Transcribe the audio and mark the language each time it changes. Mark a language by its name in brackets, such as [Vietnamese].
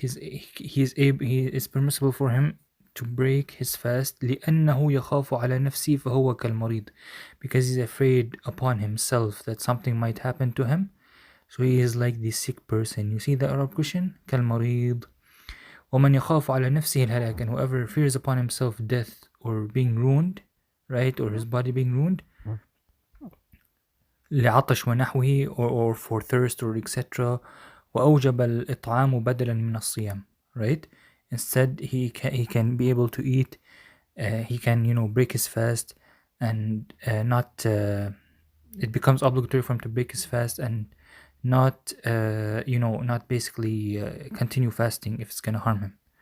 [English] It's permissible for him to break his fast [Arabic] لأنه يخاف على نفسه فهو كالمريض, [English] because he's afraid upon himself that something might happen to him, so he is like the sick person. You see the Arab question? [Arabic] كالمريض. ومن يخاف على نفسه الهلاك, [English] and whoever fears upon himself death or being ruined, right, or his body being ruined, [Arabic] لعطش ونحوه, [English] or for thirst or etc. [Arabic] وأوجب الإطعام بدلا من الصيام, right? [English] Instead, he can be able to eat. He can break his fast, and not. It becomes obligatory for him to break his fast and not not basically continue fasting if it's gonna harm him.